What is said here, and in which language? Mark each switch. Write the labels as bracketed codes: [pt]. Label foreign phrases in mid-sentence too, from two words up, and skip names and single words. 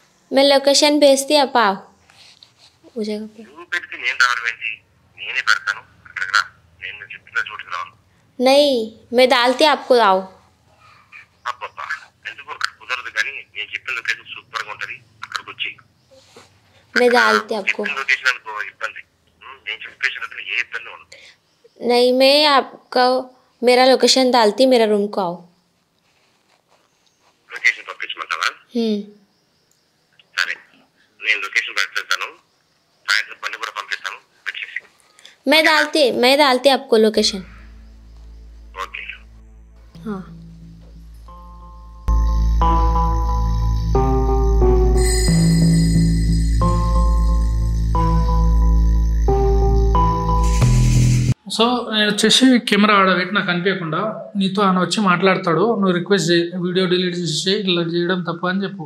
[hi] मैं लोकेशन भेजती आप आओ वो जगह पे [te] నువ్వు పెడితే నేను రావడం ఏంటి? నేనే పెడతాను, అక్కడికి రా. నేను చెప్పిన చోటుకి రాను. [hi] नहीं मैं डालती आपको आओ [te] అబ్బబ్బా, ఎందుకు అక్కడ కుదరదు, కానీ నేను చెప్పిన [en] location super [te] గా ఉంటది, అక్కడికి వచ్చి. [hi] मैं डालती आपको [te] చెప్పిన లొకేషన్ అనుకో ఇబ్బంది, నేను చెప్పేసిన ఏ ఇబ్బంది ఉండదు. [hi] नहीं मैं आपका मेरा लोकेशन डालती मेरा रूम को आओ [te] లొకేషన్ పంపించమంటావా? సరే, నేను లొకేషన్ పెట్టేస్తాను, సాయంత్రం బండి కూడా పంపిస్తాను, పెట్టేసి. [hi] मैं डालती आपको लोकेशन [te] ఓకే. [hi] हाँ [te] సో నేను వచ్చేసి కెమెరా ఆడబెట్టి నాకు కనిపించకుండా నీతో ఆయన వచ్చి మాట్లాడతాడు, నువ్వు రిక్వెస్ట్ చేయి, [en] video delete [te] చేసి ఇట్లా చేయడం తప్ప అని చెప్పు.